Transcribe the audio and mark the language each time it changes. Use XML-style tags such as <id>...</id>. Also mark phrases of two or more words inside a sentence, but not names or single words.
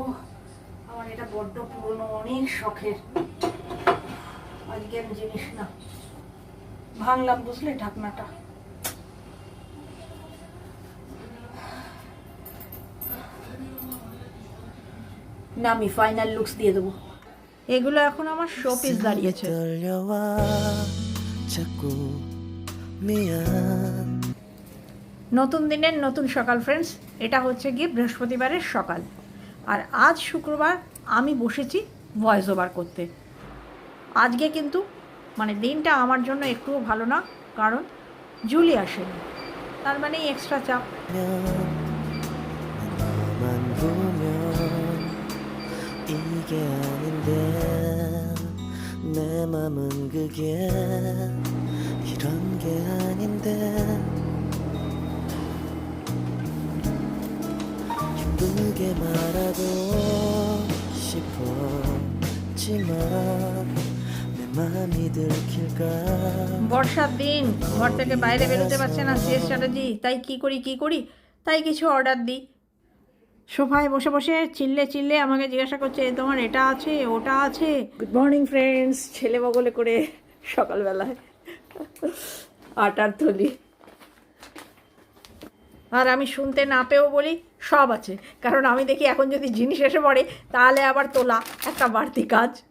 <bn>আমার এটা বড্ড পুরনো অনেক শখের আজকের জিনিস না, ভাঙলাম বুঝলে ঢাকনাটা। না আমি</bn> <en>final looks</en> <bn>দিয়ে দেবো, এগুলো এখন আমার</bn> <en>show piece</en> <bn>দাঁড়িয়েছে।</bn> <ko>떨려와 자꾸 미안</ko> <bn>নতুন দিনের নতুন সকাল ফ্রেন্ডস, এটা হচ্ছে গিয়ে বৃহস্পতিবারের সকাল, আর আজ শুক্রবার আমি বসেছি</bn> <en>voice over</en> <bn>করতে। আজকে কিন্তু মানে দিনটা আমার জন্য একটুও ভালো না, কারণ জুলি আসেনি, তার মানে এক্সট্রা চাপ।</bn> <ko>내 너만 보면 이게 아닌데 내 맘은 그게 이런 게 아닌데 예쁘게 말하고 싶었지만 내 맘이 들킬까</ko> <bn>বর্ষার দিন ঘর থেকে বাইরে বেরোতে পারছে না সিএস চ্যাটার্জি, তাই কি করি তাই কিছু অর্ডার দিই। সোফায় বসে বসে চিল্লে চিল্লে আমাকে জিজ্ঞাসা করছে তোমার এটা আছে ওটা আছে।</bn> <en>good morning friends,</en> <bn>ছেলে বগলে করে সকালবেলায় আটার থলি, আর আমি শুনতে না পেয়েও বলি সব আছে, কারণ আমি দেখি এখন যদি জিনিস এসে পড়ে তাহলে আবার তোলা একটা বাড়তি কাজ।</bn>